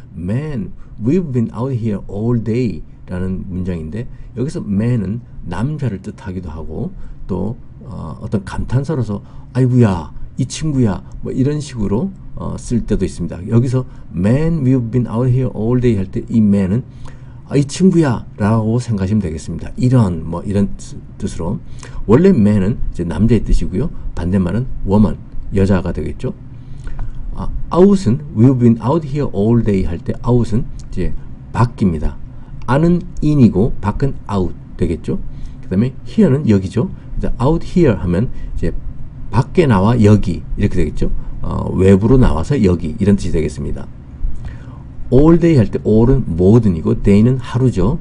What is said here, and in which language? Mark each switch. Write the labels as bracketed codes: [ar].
[en] Man, we've been out here all day [ko] 라는 문장인데 여기서 man은 남자를 뜻하기도 하고 또 어떤 감탄사로서 아이고야, 이 친구야 뭐 이런 식으로 쓸 때도 있습니다. 여기서 [en] man, we've been out here all day [ko] 할 때 이 man은 이 친구야 라고 생각하시면 되겠습니다. 이런 뜻으로 원래 man은 이제 남자의 뜻이고요. 반대말은 woman, 여자가 되겠죠. out은 [en] we've been out here all day [ko] 할 때 out은 이제 밖입니다. 안은 in이고 밖은 out 되겠죠. 그 다음에 here는 여기죠. out here 하면 이제 밖에 나와 여기 이렇게 되겠죠. 외부로 나와서 여기 이런 뜻이 되겠습니다. all day 할 때 all은 모든이고 day는 하루죠.